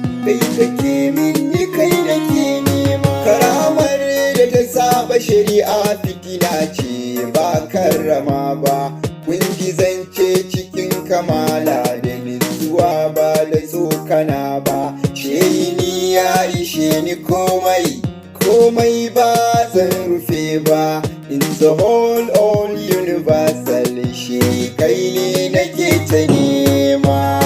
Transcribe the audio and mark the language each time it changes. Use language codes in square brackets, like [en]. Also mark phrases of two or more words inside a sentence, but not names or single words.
[ha] Kai kake min ni kai nake nema. Karamar da ta saba shari'a fitina ce ba karrama ba. Kun ji zance cikin kamala da nutsuwa ba da tsokana ba. Shehi ni ya ishe ni komai, komai ba zan rufe ba. [en] In the whole all universal [ha] shi kai ne nake ta nema.